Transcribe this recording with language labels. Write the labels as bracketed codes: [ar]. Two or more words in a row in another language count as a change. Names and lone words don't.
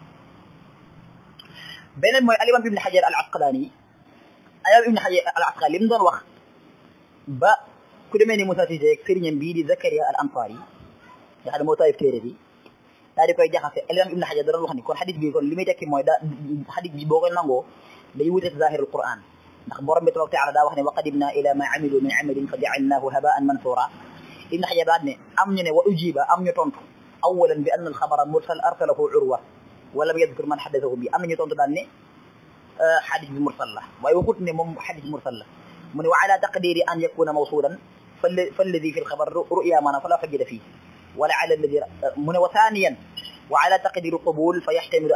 [wo] beneen mooy al-imaam Ibn Hajar al-Asqalaani li mu doon wax ba ku demee ni Musa Cissé ak sëriñam bii di Zakaria al-Ansaari nga xam ne moo taalif téere bi daal di koy jaxase al-imaam Ibn Hajar da doon wax ni kon xadis bi kon li muy tekki mooy xadis bi boo koy nangoo day wuteeg [ar] ظاهر القرآن [wo] ndax borom bi [ar] تبارك تعالى [wo] daa [ar] wax ne وقدمنا إلى ما عملوا من عمل فجعلناه هباء منثورا [wo] ibn Hajar daal ne am ñu ne [ar] وأجيب [wo] am ñu tontu [ar] أولا بأن الخبر مرسل أرسله عروة ولم يذكر من حدثه bi [wo] am ñu tontu daal ne xadis bi mursal la waaye waxut ne moom xadis mursal la mu ne [ar] وعلى تقدير أن يكون موصولا فالذي في الخبر رؤيا maanaam فلا حجة فيه ولا على الذي [wo] mu ne [ar] وثانيا وعلى تقدير القبول فيحتمل